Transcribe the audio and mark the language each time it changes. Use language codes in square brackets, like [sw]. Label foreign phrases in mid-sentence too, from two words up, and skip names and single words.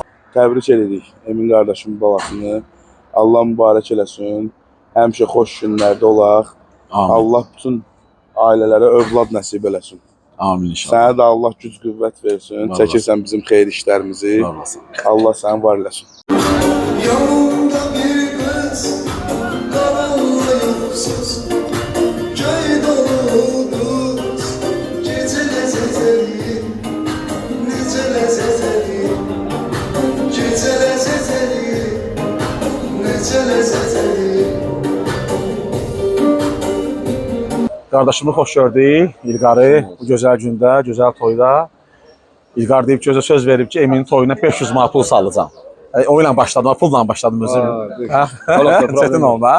[az] Təbrik edirik Emin qardaşımın balasını. Allah mübarək eləsin. Həmişə xoş günlərdə olaq. Amin. Allah bütün ailələrə övlad nəsib eləsin. Amin inşallah. Sənə də Allah güc qüvvət versin. Var Çəkirsən bizim xeyir işlərimizi. Var olasın. Allah səni var eləsin. [tr] Yanımda bir kız, karalayıpsız, köy dolu kız, gece lezzet edeyim, nece lezzet edeyim, gece lezzet edeyim, nece lezzet edeyim. [az] Qardaşımı xoş gördük. İlqarı bu gözəl gündə, gözəl toyda. İlqar deyib ki, özə söz verib ki, Eminin toyuna 500 manat pul salacağam. O ilə başladım, pulla başladım özüm. Çətin oldu ha?